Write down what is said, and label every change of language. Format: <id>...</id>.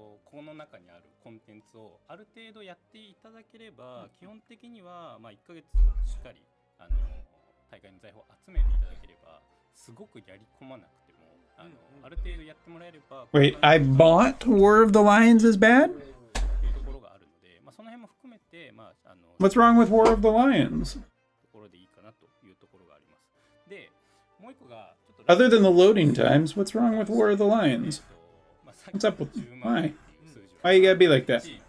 <ja>この中にあるコンテンツをある程度やっていただければ、基本的には1ヶ月しっかり大会の財宝を集めていただければ、すごくやり込まなくてもある程度やってもらえれば。</ja> <en>Wait, I bought War of the Lions is bad?</en> <ja>いうところがあるので、その辺も含めて</ja> <en>What's wrong with War of the Lions?</en> <ja>ところでいいかなというところがあります。で、もう一個がちょっと</ja> <en>Other than the loading times, what's wrong with War of the Lions? What's up with why? Why you gotta be like that?</en>